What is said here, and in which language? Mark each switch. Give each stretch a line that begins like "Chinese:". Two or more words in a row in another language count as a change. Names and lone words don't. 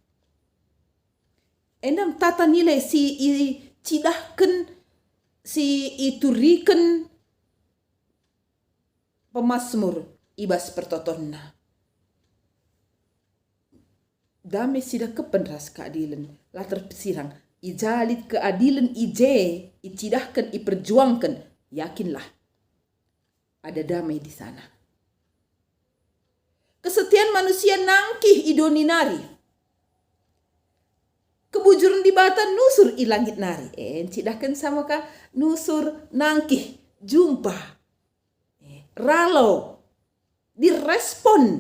Batak Karo: Endam tata nilai si cidahkan si iturikan pemasmur ibas pertotonna. Dame sida kepen ras keadilan lah terpesirang ijalit keadilan icidahkan iperjuangkan
Indonesian: yakinlah ada damai di sana.
Batak Karo: Kesetiaan manusia nangkih idoninari. Kebujuran di bata nusur ilangit nari. Cidahkan sama ka nusur nangkih jumpa. Ralo direspon.